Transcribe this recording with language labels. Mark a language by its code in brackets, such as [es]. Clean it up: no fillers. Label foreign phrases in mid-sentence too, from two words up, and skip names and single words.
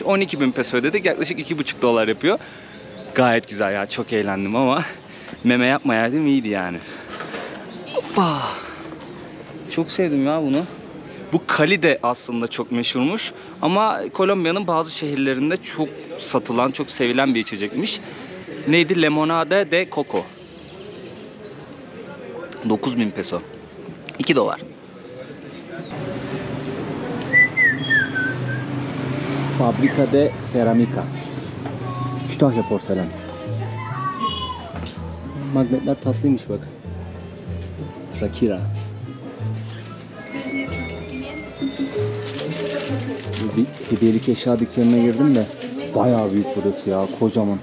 [tr] 12.000 peso ödedik, yaklaşık $2,5 yapıyor. Gayet güzel ya, çok eğlendim ama meme yapmayaydım iyiydi yani. Hoppa. Çok sevdim ya bunu. Bu Cali de aslında çok meşhurmuş. Ama Kolombiya'nın bazı şehirlerinde çok satılan, çok sevilen bir içecekmiş. Neydi? Lemonade de Coco. 9.000 peso. $2. Fabrika de Ceramika. Kütahya porselen. Magnetler tatlıymış bak. Rakira. Bir hediyelik eşya dükkanına girdim de bayağı büyük burası ya, kocaman.